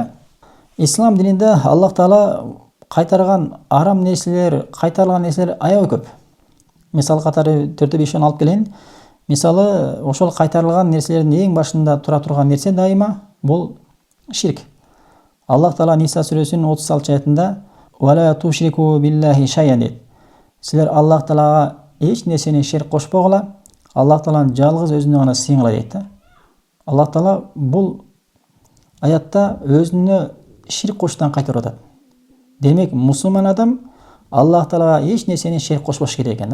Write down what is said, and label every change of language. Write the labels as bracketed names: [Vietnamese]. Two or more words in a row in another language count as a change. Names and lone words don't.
[Uzbek] Islom dinida Alloh taolo qaytargan harom narsalar, qaytarilgan narsalar ayoq ko'p. Misol qatori 4-5 olib kelayin. Misoli, o'sha qaytarilgan narsalarning eng boshida tura turgan narsa doimo bu shirk. Alloh taolo Nisa surasining 36-oyatida [Arabic] "ولا تشركوا بالله شيئا" [Uzbek] deydi. Sizlar Alloh taologa hech narsani shirk qo'shmoqlar, Alloh taoloning yolg'iz o'zini g'ana singlar deydi. Alloh taolo bu oyatda o'zini shirk qo'shdan qaytaradi. Demak, musulmon odam Alloh taologa hech narsani shirk qo'shmash kerak ekan.